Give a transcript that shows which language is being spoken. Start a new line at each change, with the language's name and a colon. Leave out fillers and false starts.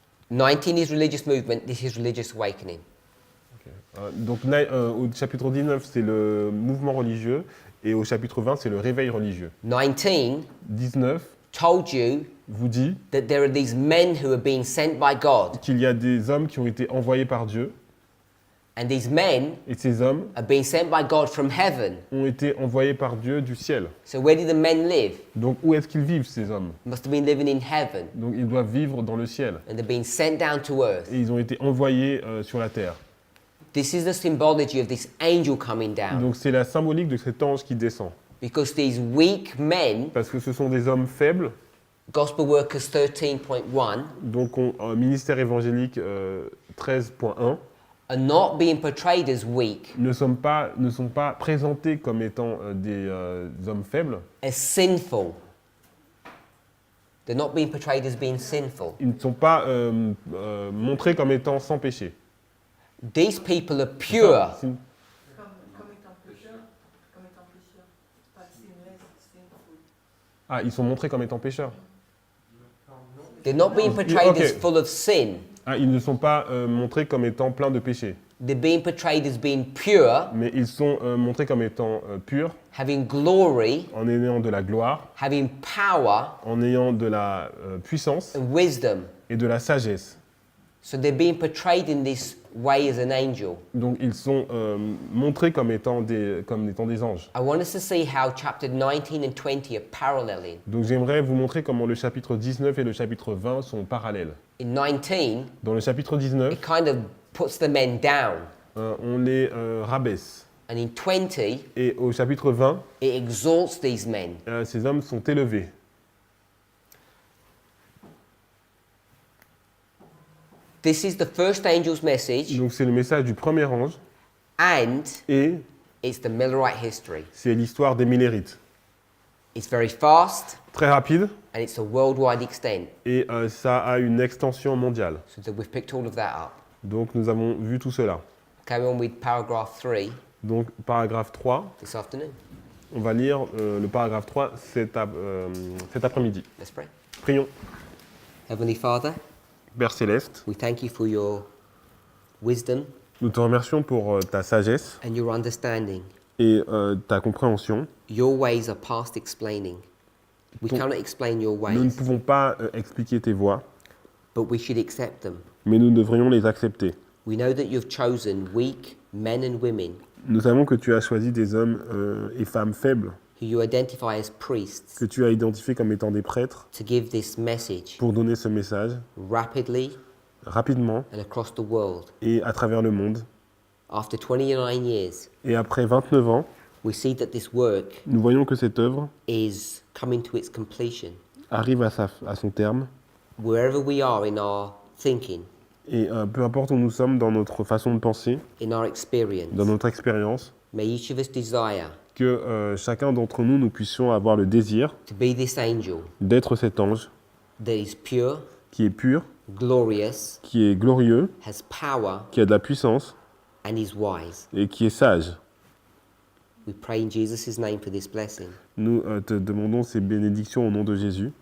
English: 19 is religious movement, this is religious awakening.
French: Donc au chapitre 19, c'est le mouvement religieux et au chapitre 20, c'est le réveil religieux.
English: 19
French: 19
English: told you
French: vous dit
English: that there are these men who are being sent by God,
French: qu'il y a des hommes qui ont été envoyés par Dieu
English: and these men
French: et ces hommes
English: are being sent by God from heaven.
French: ont été envoyés par Dieu du ciel.
English: So where do the men live?
French: Donc où est-ce qu'ils vivent ces hommes?
English: Must have been living in heaven,
French: Donc ils doivent vivre dans le ciel
English: and they're being sent down to earth.
French: et ils ont été envoyés sur la terre.
English: This is the symbology of this angel coming down,
French: Donc c'est la symbolique de cet ange qui descend.
English: because these weak men,
French: Parce que ce sont des hommes faibles,
English: Gospel Workers 13.1,
French: donc ministère évangélique 13.1,
English: are not being portrayed as weak,
French: ne sont pas présentés comme étant des hommes faibles.
English: as sinful. They're not being portrayed as being sinful.
French: Ils ne sont pas montrés comme étant sans péché.
English: These people are pure.
French: C'est- Comme étant pécheur, pas
English: sinless, sinful.
French: Ah, ils sont montrés comme étant pécheurs.
English: They're not being portrayed
French: Okay.
English: as full of sin.
French: Ah, ils ne sont pas montrés comme étant pleins de péché.
English: They're being portrayed as being pure,
French: Mais ils sont montrés comme étant purs,
English: having glory,
French: en ayant de la gloire,
English: having power
French: en ayant de la puissance
English: and wisdom.
French: et de la sagesse.
English: So they're being portrayed in this way as an angel.
French: Donc ils sont montrés comme étant des anges.
English: I want us to see how chapter 19 and 20 are paralleling.
French: Donc j'aimerais vous montrer comment le chapitre 19 et le chapitre 20 sont parallèles.
English: In 19,
French: Dans le chapitre 19,
English: it kind of puts the men down.
French: on les rabaisse.
English: And in 20,
French: Et au chapitre 20,
English: it exalts these men.
French: ces hommes sont élevés.
English: This is the first angel's message,
French: Donc c'est le message du premier ange
English: and
French: et
English: it's the Millerite history.
French: c'est l'histoire des Millérites.
English: It's very fast,
French: Très rapide
English: and it's a worldwide extent.
French: et ça a une extension mondiale.
English: So we've picked all of that up.
French: Donc nous avons vu tout cela.
English: Carry on with paragraph 3
French: Donc paragraphe 3,
English: this afternoon.
French: on va lire le paragraphe 3 cet après-midi.
English: Let's pray.
French: Prions.
English: Heavenly Father,
French: Père Céleste,
English: we thank you for your wisdom
French: nous te remercions pour ta sagesse
English: and your understanding.
French: et ta compréhension.
English: Your ways are past explaining. We
French: Ton-
English: cannot explain your
French: Nous ne
English: ways,
French: pouvons pas expliquer tes voies,
English: but we should accept them.
French: mais nous devrions les accepter.
English: We know that you've chosen weak men and women
French: Nous savons que tu as choisi des hommes et femmes faibles,
English: who you identify as priests
French: que tu as identifiés comme étant des prêtres,
English: to give this message
French: pour donner ce message
English: rapidly
French: rapidement
English: and across the world.
French: et à travers le monde.
English: After 29 years,
French: Et après 29 ans,
English: we see that this work
French: nous voyons que cette œuvre
English: is coming to its completion.
French: arrive à son terme.
English: Wherever we are in our thinking,
French: Et peu importe où nous sommes dans notre façon de penser,
English: in our experience,
French: dans notre expérience,
English: may each of us desire
French: que chacun d'entre nous, nous puissions avoir le désir
English: to be this angel
French: d'être cet ange
English: that is pure,
French: qui est pur,
English: glorious,
French: qui est glorieux,
English: has power,
French: qui a de la puissance
English: and is wise.
French: et qui est sage.
English: We pray in Jesus' name for this blessing.
French: Nous te demandons ces bénédictions au nom de Jésus